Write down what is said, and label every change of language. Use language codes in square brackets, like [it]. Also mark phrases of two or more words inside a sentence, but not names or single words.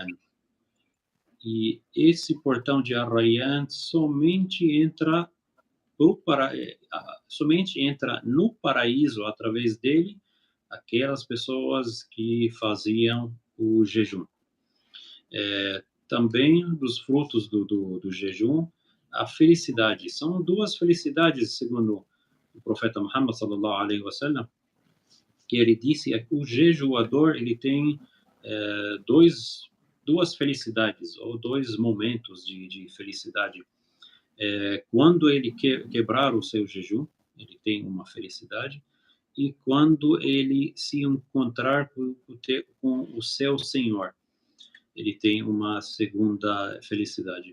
[pt] E esse portão de Ar-Rayyan somente entra no paraíso através dele aquelas pessoas que faziam o jejum. Também dos frutos do jejum, a felicidade. São duas felicidades, segundo o profeta Muhammad [ar] صلى الله عليه وسلم, [pt] que ele disse que o jejuador ele tem duas felicidades ou dois momentos de felicidade. Quando ele quebrar o seu jejum, ele tem uma felicidade, e quando ele se encontrar com o seu Senhor, ele tem uma segunda felicidade.